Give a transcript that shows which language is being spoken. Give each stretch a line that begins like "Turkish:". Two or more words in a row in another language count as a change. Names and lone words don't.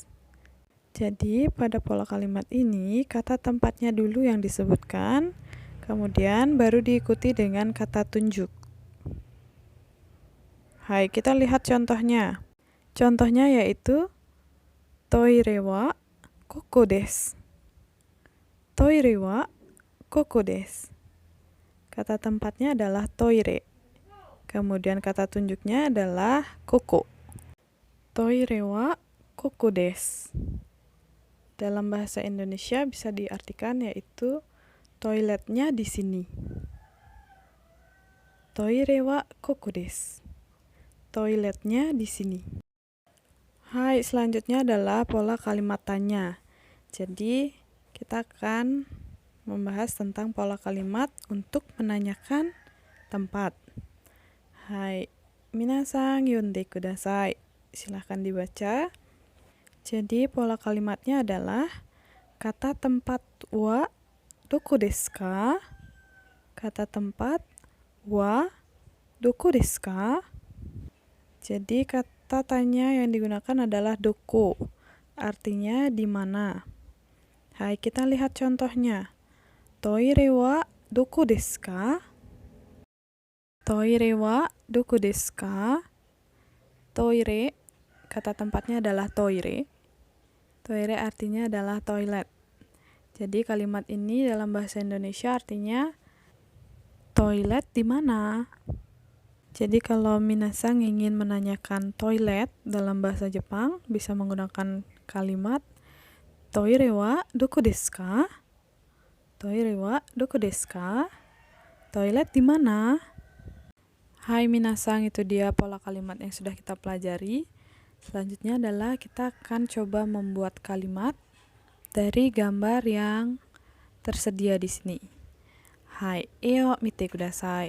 Indonesian: Jadi pada pola kalimat ini kata tempatnya dulu yang disebutkan, kemudian baru diikuti dengan kata tunjuk. Hai, kita lihat contohnya. Contohnya yaitu
Japanese: トイレはここです. トイレはここです.
Indonesian: Kata tempatnya adalah toire. Kemudian kata tunjuknya adalah koko.
Japanese: トイレはここです.
Indonesian: Dalam bahasa Indonesia bisa diartikan yaitu toiletnya di sini.
Japanese: トイレはここです.
Indonesian: Toiletnya di sini. Hai, selanjutnya adalah pola kalimat tanya. Jadi kita akan membahas tentang pola kalimat untuk menanyakan tempat. Hai,
Japanese: みなさん読んでください.
Indonesian: Silahkan dibaca. Jadi pola kalimatnya adalah kata tempat
Japanese: はどこですか?
Indonesian: Kata tempat
Japanese: はどこですか?
Indonesian: Jadi kata tanya yang digunakan adalah doko, artinya di mana. Hai, kita lihat contohnya.
Japanese: トイレはどこですか？トイレはどこですか?
Indonesian: Toire, kata tempatnya adalah toire. Toire artinya adalah toilet. Jadi kalimat ini dalam bahasa Indonesia artinya toilet di mana? Jadi kalau minasang ingin menanyakan toilet dalam bahasa Jepang, bisa menggunakan kalimat
Japanese: トイレはどこですか? トイレはどこですか?
Indonesian: Toilet di mana?
Japanese: はい、みなさん,
Indonesian: itu dia pola kalimat yang sudah kita pelajari. Selanjutnya adalah kita akan coba membuat kalimat dari gambar yang tersedia di sini.
Japanese: はい、いよ見てください.